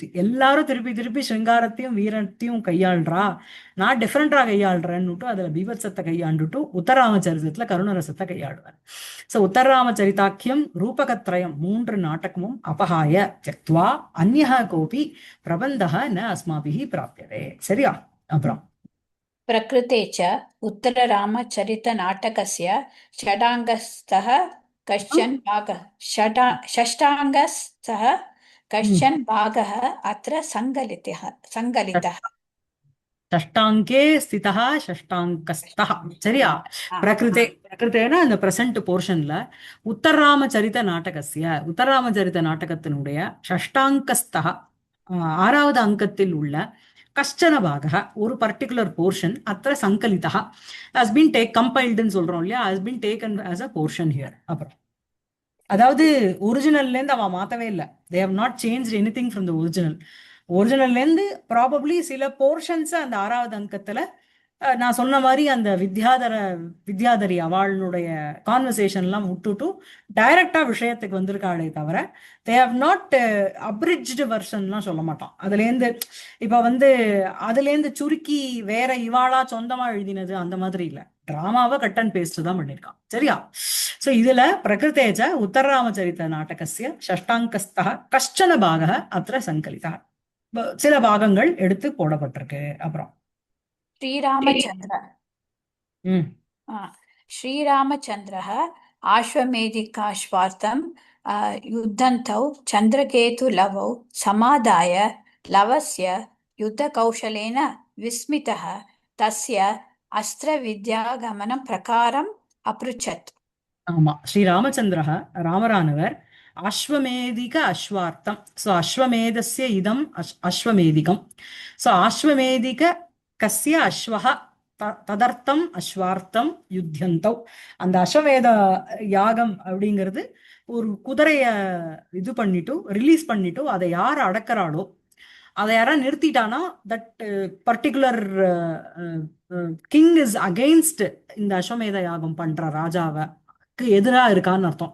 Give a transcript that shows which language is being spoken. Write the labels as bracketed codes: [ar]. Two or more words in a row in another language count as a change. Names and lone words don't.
[ta] எல்லாரும் திருப்பி திருப்பி சிருங்காரத்தையும் வீரத்தையும் கையாள்றா, நான் டிஃப்ரெண்டா கையாளுறேன்னுட்டு அதுல பீபத்சத்தை கையாண்டுட்டு உத்தராமச்சரிதத்துல கருணரசத்தை கையாடுவார். [sa] ஸோ उत्तररामचरिताख्यं रूपकत्रयम् [ta] மூன்று நாடகமும் [sa] अपहाय त्यक्त्वा अन्यः कोऽपि प्रबन्धः न अस्माभिः प्राप्यते. [ta] சரியா? அப்புறம் [sa] प्रकृते च उत्तररामचरितनाटकस्य षडाङ्गस्थः कश्चन भागः षष्ठाङ्गस्थः कश्चन भागः अत्र सङ्कलितः षष्टाङ्के स्थितः षष्टाङ्कस्थः. [ta] சரியா? பிரகிருதேனா இந்த [en] present portionல [ta] உத்தரராமச்சரித நாட்டகத்தினுடைய ஷஷ்டாங்கஸ்தः ஆறாவது அங்கத்தில் உள்ள [sa] कश्चन भागः [ta] ஒரு [en] particular portion [sa] अत्र सङ्कलितः [en] has been compiled [ta] சொல்றோம் இல்லையா, [en] has been taken as a portion here. [ta] அப்புறம் அதாவது ஒரிஜினல்ல இருந்து அவ மாத்தவே இல்லை. [en] they have not changed anything from the [ta] ஒரிஜினல்ல இருந்து ப்ராபப்ளி சில போர்ஷன்ஸ் அந்த ஆறாவது அங்கத்துல நான் சொன்ன மாதிரி அந்த வித்யாதரி அவளுடைய கான்வர்சேஷன்லாம் விட்டுட்டு டைரக்டா விஷயத்துக்கு வந்திருக்காளே தவிர [en] they have not abridged versionலாம் [ta] சொல்ல மாட்டோம். அதுலேருந்து இப்ப வந்து அதுலேருந்து சுருக்கி வேற இவாளா சொந்தமா எழுதினது அந்த மாதிரி இல்லை. டிராமாவை [en] cut and paste [ta] தான் பண்ணியிருக்கான். சரியா? [sa] சோ இதுல प्रकृते च उत्तररामचरित नाटकस्य षष्ठाङ्कस्थः कश्चन भागः अत्र सङ्कलितः, [ta] சில பாகங்கள் எடுத்து போடப்பட்டிருக்கு. அப்புறம் [sa] श्रीरामचन्द्रः आश्वमेधिकाश्वार्थं युद्धन्तौ चन्द्रकेतुलवौ समादाय लवस्य युद्धकौशलेन विस्मितः तस्य अस्त्रविद्यागमनं प्रकारम् अपृच्छत्. ஆமா, ஸ்ரீராமச்சந்திரः ராமரானவர் आश्वमेधिक अश्वार्थम्. ஸோ अश्वमेधस्य इदम् आश्वमेधिकम्. ஸோ आश्वमेधिक कस्य अश्वः तदर्थम् अश्वार्थम् युध्यन्तौ. [ta] அந்த அஸ்வமேத யாகம் அப்படிங்கிறது ஒரு குதிரைய இது பண்ணிட்டு ரிலீஸ் பண்ணிட்டு அதை யார் அடக்கிறாளோ, அதை யாரா நிறுத்திட்டானா [en] that particular king is against [ta] இந்த அஸ்வமேத யாகம் பண்ற ராஜாவை எதிராக இருக்கான்னு அர்த்தம்.